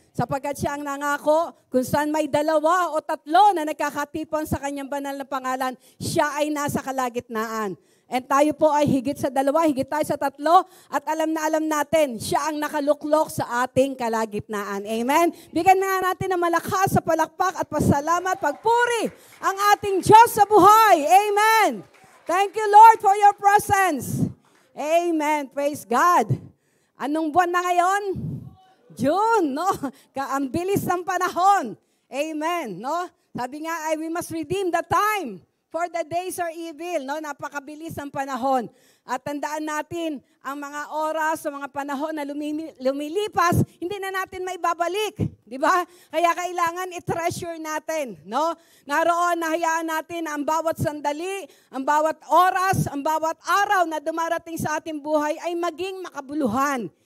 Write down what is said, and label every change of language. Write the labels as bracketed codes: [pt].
[tl] Sapagkat siya ang nangako, kung saan may 2 o 3 na nagkakatipon sa kanyang banal na pangalan, siya ay nasa kalagitnaan. And tayo po ay higit sa 2, higit tayo sa 3, at alam natin, siya ang nakaluklok sa ating kalagitnaan. Amen? Bigyan na natin ng malakas sa palakpak at pasalamat, pagpuri ang ating Diyos sa buhay. Amen? [en] Thank you, Lord, for your presence. [tl] Amen. Praise God. Anong buwan na ngayon? June, no? Ang bilis ng panahon. Amen, no? Sabi nga, [en] we must redeem the time, for the days are evil, no? [tl] Napakabilis ng panahon. At tandaan natin, ang mga oras, ang mga panahon na lumilipas, hindi na natin maibabalik. Di ba? Kaya kailangan i-treasure natin, no? Naroon, nahayaan natin ang bawat sandali, ang bawat oras, ang bawat araw na dumarating sa ating buhay ay maging makabuluhan.